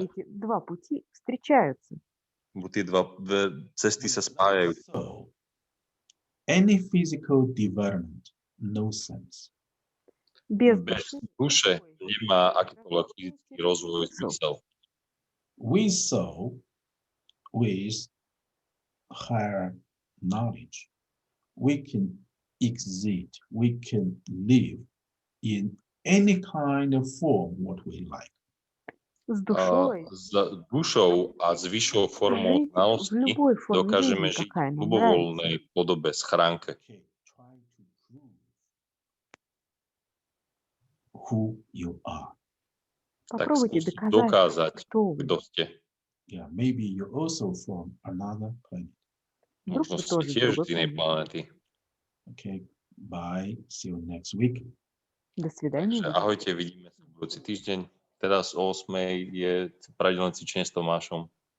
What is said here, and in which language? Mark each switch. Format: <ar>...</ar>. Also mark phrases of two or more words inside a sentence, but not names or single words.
<ru>Эти два пути встречаются.</ru> <sk>Tie dve cesty sa spájajú.</sk> <en>So, any physical development, no sense.</en> <ru>Без</ru> <sk>Bez duše nemá akýkoľvek fyzický rozvoj zmysel.</sk> <en>We saw with higher knowledge, we can exist, we can live in any kind of form what we like.</en> <ru>С душой</ru> <sk>S dušou a s vyššou formou</sk> <ru>жить в</ru> <sk>znalosti</sk> <ru>любой форме</ru> <sk>dokážeme</sk> <ru>жизни,</ru> <sk>žiť</sk> <ru>какая</ru> <sk>v</sk> <ru>нам нравится.</ru> <sk>ľubovoľnej podobe, schránke.</sk> <en>Okay, try to prove who you are.</en> <sk>Tak</sk> <ru>Попробуйте</ru> <sk>skúste</sk> <ru>доказать,</ru> <sk>dokázať,</sk> <ru>кто вы.</ru> <sk>kto ste.</sk> <en>Yeah, maybe you're also from another planet.</en> <ru>Вдруг</ru> <sk>Možno</sk> <ru>вы</ru> <sk>ste</sk> <ru>тоже с</ru> <sk>tiež</sk> <ru>другой</ru> <sk>z inej</sk> <ru>планеты.</ru> <sk>planéty.</sk> <en>Okay, bye. See you next week.</en> <ru>До свидания.</ru> <sk>Takže ahojte, vidíme sa budúci týždeň. Teraz o 8:00 je pravidelné cvičenie s Tomášom.</sk>